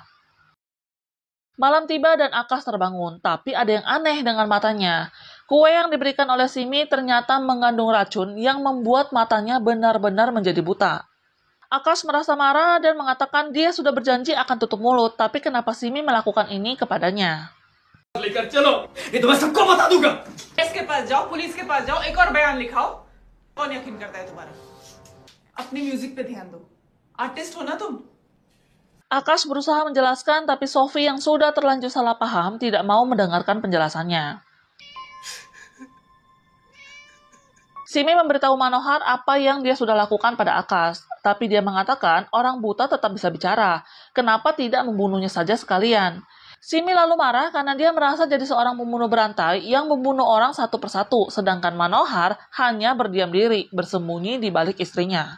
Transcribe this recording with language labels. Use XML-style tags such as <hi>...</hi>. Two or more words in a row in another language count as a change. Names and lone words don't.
<id>Malam tiba dan Akash terbangun, tapi ada yang aneh dengan matanya. Kue yang diberikan oleh Simi ternyata mengandung racun yang membuat matanya benar-benar menjadi buta. Akash merasa marah dan mengatakan dia sudah berjanji akan tutup mulut, tapi kenapa Simi melakukan ini kepadanya?</id> <hi>लेकर चलो, ये तो मैं सबको बता दूंगा। इसके पास जाओ, पुलिस के पास जाओ, एक और बयान लिखाओ। कौन यकीन करता है तुम्हारा? अपनी म्यूजिक पे ध्यान दो। आर्टिस्ट हो ना तुम।</hi> <id>Akash berusaha menjelaskan, tapi Sophie yang sudah terlanjur salah paham tidak mau mendengarkan penjelasannya. Simi memberitahu Manohar apa yang dia sudah lakukan pada Akash, tapi dia mengatakan orang buta tetap bisa bicara. Kenapa tidak membunuhnya saja sekalian? Simi lalu marah karena dia merasa jadi seorang pembunuh berantai yang membunuh orang satu persatu, sedangkan Manohar hanya berdiam diri, bersembunyi di balik istrinya.</id>